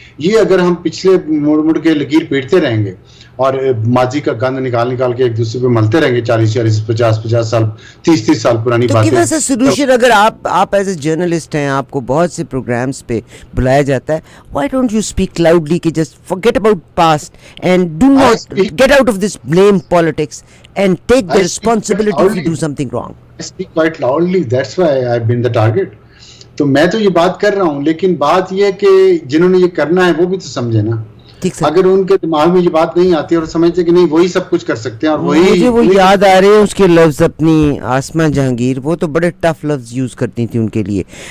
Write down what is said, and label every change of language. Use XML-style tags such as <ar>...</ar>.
<ur>یہ اگر ہم پچھلے مڑ کے لکیر پیٹتے رہیں گے اور ماضی کا گند نکال کے ایک دوسرے پہ ملتے رہیں گے 40 50 سال 30 سال پرانی باتیں, تو کیا سولوشن اگر آپ ایز اے جرنلسٹ ہیں, آپ کو بہت سے پروگرامز پہ بلایا جاتا ہے,</ur> <en>Why don't you speak loudly کہ just forget about past and do not get out of this blame politics and take the responsibility if you do something wrong. I speak quite loudly, that's why I've been the target.</en> <ur>تو میں تو یہ بات کر رہا ہوں, لیکن بات یہ کہ جنہوں نے یہ کرنا ہے وہ بھی تو سمجھے نا. اگر ان کے دماغ میں یہ بات نہیں آتی اور سمجھتے کہ نہیں وہی سب کچھ کر سکتے ہیں, اور مجھے وہ یاد آ رہے ہیں اس کے لفظ اپنی آسمہ جہانگیر, وہ تو بڑے ٹف لفظ یوز کرتی تھی ان کے لیے.</ur>